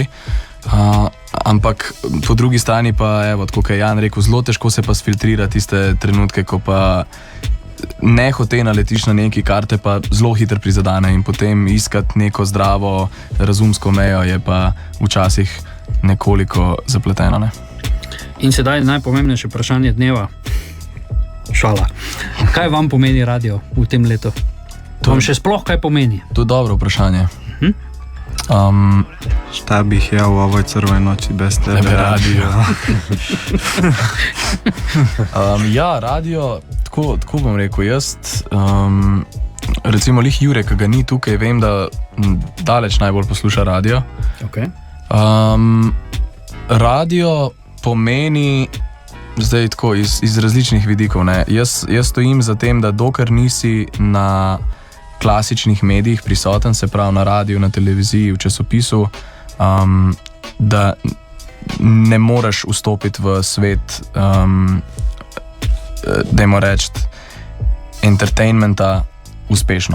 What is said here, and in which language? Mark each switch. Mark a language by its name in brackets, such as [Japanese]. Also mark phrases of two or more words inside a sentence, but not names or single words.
[Slovenian] Ampak po drugi strani pa, evo, tako je Jan rekel, zelo težko se pa sfiltrira tiste trenutke, ko pa nehote naletiš na neki karte, pa zelo hitro prizadane in potem iskati neko zdravo, razumsko mejo je pa včasih nekoliko zapleteno. Ne? In sedaj najpomembnejše vprašanje dneva. Šala. Kaj vam pomeni radio v tem letu? To vam še sploh kaj pomeni? To je dobro vprašanje. [Serbian] Šta bih ja u ovoj crvoj noći bez tebe radio? [Slovenian] Ja, radio, tako bom rekel, jaz, recimo lih Jure, ki ga ni tukaj, vem, da daleč najbolj posluša radio. Okay. Radio pomeni, zdaj tako, iz različnih vidikov, ne. Jaz stojim za tem, da dokler nisi na klasičnih medijih prisoten, se pravi na radiju, na televiziji, v časopisu, da ne moreš vstopiti v svet, dajmo reči, entertainmenta uspešno.